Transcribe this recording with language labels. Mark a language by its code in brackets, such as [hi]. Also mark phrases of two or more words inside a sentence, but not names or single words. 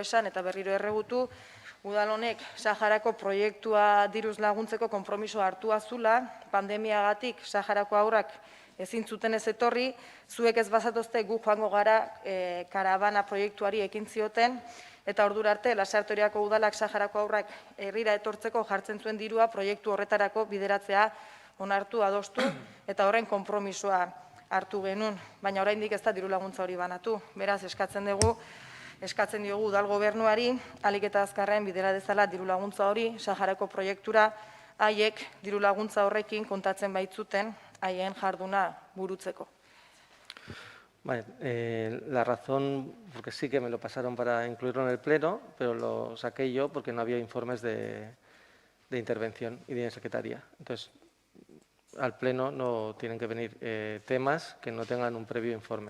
[eu] esan eta berriro erregutu, udal honek Saharako proiektua diruz laguntzeko konpromiso hartua zula, pandemiagatik Saharako aurrak ezin zuten ez etorri, zuek ez bazatozte gu joango gara karabana proiektuari ekin zioten, eta ordura arte Lasarte Oriako udalak Saharako aurrak herrira etortzeko jartzen zuen dirua proiektu horretarako bideratzea onartu adostu eta horren konpromisoa hartu genuen, baina oraindik ez da diru laguntza hori banatu. Beraz, eskatzen diogu udal gobernuari ahalik eta azkarren bidera dezala diru laguntza hori Saharako proiektura haiek diru laguntza horrekin kontatzen baitzuten haien jarduna burutzeko. [es] Vale, la razón, porque sí que me lo pasaron para incluirlo en el pleno, pero lo saqué yo porque no había informes de de intervención y de secretaría. Entonces, al Pleno no tienen que venir temas que no tengan un previo informe.